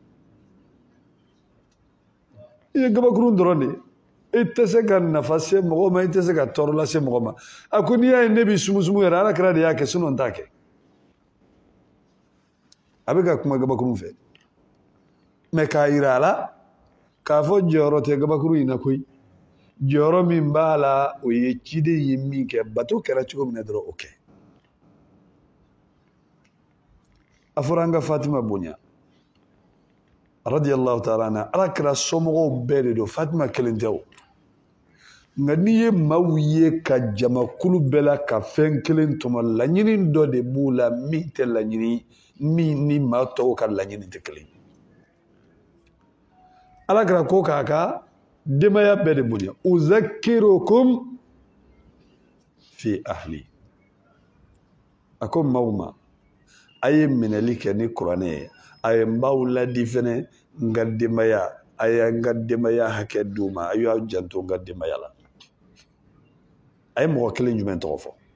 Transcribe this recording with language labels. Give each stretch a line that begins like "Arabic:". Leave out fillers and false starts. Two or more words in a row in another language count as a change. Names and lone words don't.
Bambara: i ye gabakuru dɔrɔn de i tɛ se ka nafa se mɔgɔ ma i tɛ se ka tɔɔrɔ lase mɔgɔ ma a ko n'i y'a ye ne b'i sumusumu yɛrɛ Alakira de y'a kɛ sinon n t'a kɛ a bɛ ka kuma gabakuru fɛ mais k'a yira a la k'a fɔ jɔyɔrɔ tɛ gabakuru in na koyi jɔyɔrɔ min b'a la o ye ciden ye min kɛ bato kɛra cogo min na dɔrɔn o kɛ a fɔra an ka Fatima bonya
Arabic: رضي الله تعالى عنها
Bambara: Alakira somɔgɔw bɛɛ de don Fatima kelen tɛ o nka n'i ye maaw ye ka jamakulu bɛɛ la ka fɛn kelen tɔmɔ laɲini dɔ de b'u la min tɛ laɲini min ni maa tɔw ka laɲini tɛ kelen Alakira ko k'a ka denbaya bɛɛ de bonya
Arabic: أذكركم في أهلي
Bambara: a ko maaw ma a ye minɛli kɛ ni kuranɛ ye a ye n b'aw ladi fɛnɛ n ka denbaya a ye n ka denbaya hakɛ d'u ma a y'aw janto n ka denbaya la a ye mɔgɔ kelen jumɛn tɔgɔ fɔ